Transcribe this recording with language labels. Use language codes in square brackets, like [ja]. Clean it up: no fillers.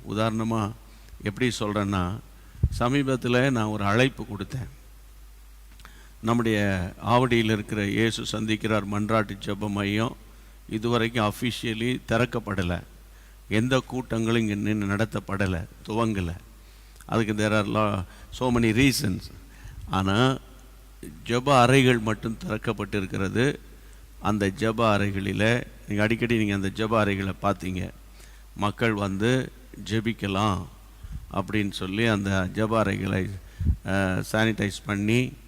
[ta] உதாரணமாக எப்படி சொல்கிறேன்னா, சமீபத்தில் நான் ஒரு அழைப்பு கொடுத்தேன். நம்முடைய ஆவடியில் இருக்கிற இயேசு சந்திக்கிறார் மன்றாட்டு ஜெப மையம் இதுவரைக்கும் அஃபிஷியலி திறக்கப்படலை. எந்த கூட்டங்களும் இங்கே நின்று நடத்தப்படலை, துவங்கலை. [en] அதுக்கு there are so many reasons. [ta] ஆனால் ஜெப அறைகள் மட்டும் திறக்கப்பட்டு இருக்கிறது. அந்த ஜெப அறைகளில் நீங்கள் அடிக்கடி அந்த ஜெப அறைகளை பார்த்தீங்க, மக்கள் வந்து ஜெபிக்கலாம் அப்படின்னு சொல்லி அந்த ஜெப அறைகளை சானிடைஸ் பண்ணி